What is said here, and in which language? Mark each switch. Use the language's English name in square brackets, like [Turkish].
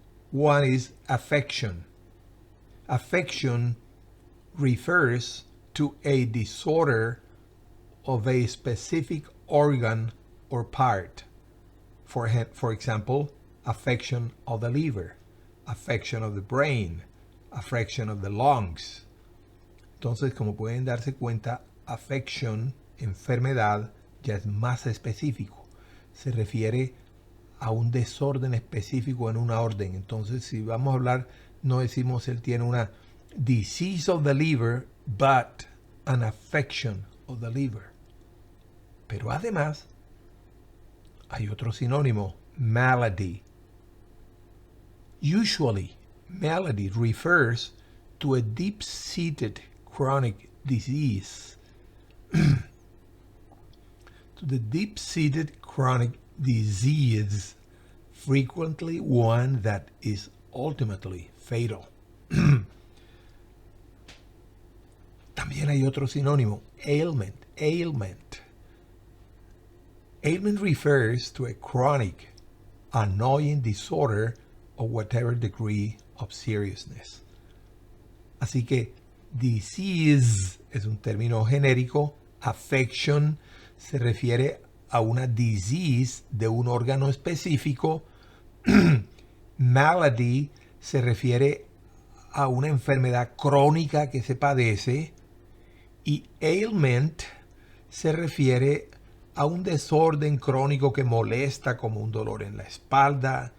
[English] One is affection. Affection refers to a disorder of a specific organ or part. For example, affection of the liver, affection of the brain, affection of the lungs. [Spanish] Entonces, como pueden darse cuenta, affection, enfermedad, ya es más específico. Se refiere a un desorden específico en una orden. Entonces, si vamos a hablar, no decimos él tiene una [English] disease of the liver, [Spanish] but an affection of the liver. Pero además, hay otro sinónimo, malady. [English] Usually, malady refers to a deep-seated chronic disease. To the deep-seated chronic disease, frequently one that is ultimately fatal. [Spanish] También hay otro sinónimo, ailment. [English] Ailment refers to a chronic, annoying disorder of whatever degree of seriousness. [Spanish] Así que disease es un término genérico, affection se refiere a una disease de un órgano específico, malady se refiere a una enfermedad crónica que se padece y ailment se refiere a un desorden crónico que molesta como un dolor en la espalda.